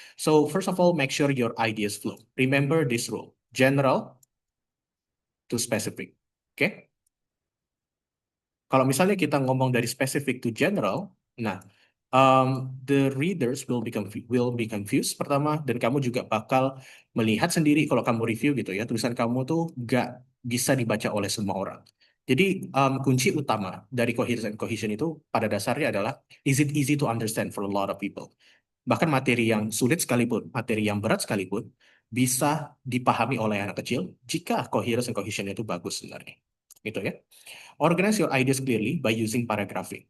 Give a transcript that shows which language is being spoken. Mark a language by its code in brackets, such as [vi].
[en] So first of all, make sure your ideas flow. Remember this rule: general to specific. [id] Oke? Kalau misalnya kita ngomong dari specific to general, nah [en] the readers will be confused [id] pertama, dan kamu juga bakal melihat sendiri kalau kamu review gitu ya, tulisan kamu tuh nggak bisa dibaca oleh semua orang. Jadi kunci utama dari coherence and cohesion itu pada dasarnya adalah [en] is it easy to understand for a lot of people. [id] Bahkan materi yang sulit sekalipun, materi yang berat sekalipun, bisa dipahami oleh anak kecil jika coherence and cohesion itu bagus sebenarnya. Gitu ya. [en] Organize your ideas clearly by using paragraphing.